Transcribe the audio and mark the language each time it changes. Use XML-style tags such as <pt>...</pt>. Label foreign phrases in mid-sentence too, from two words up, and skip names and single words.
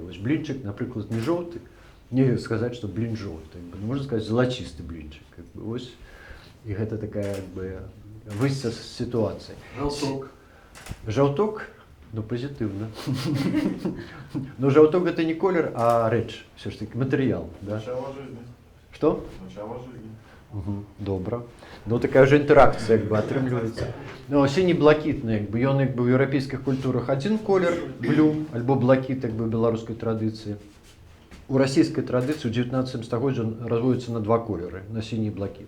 <be>Вось блінчык, напрыклад, не жоўты, нельга сказаць, што блін жоўты. Можна сказаць, залачысты блінчык. Вось. І гэта такая выйсце з сітуацыі. Жаўток. Жаўток? Пазітыўна. Но жаўток гэта не колер, а рэч,</be> <ru>все ж таки,</ru> <be>матэрыял.</be> <ru>Начало жизни.</ru> <be>Што?</be> <ru>Начало жизни.</ru> <be>Добра. Такая ўжо інтэракцыя атрымліваецца. Сіні-блакітны, ён у еўрапейскіх культурах адзін колер, блю, альбо блакіт у беларускай традыцыі. У расійскай традыцыі ў 19 стагоддзі разводзіцца на два колеры, на сіні і блакіт.</be>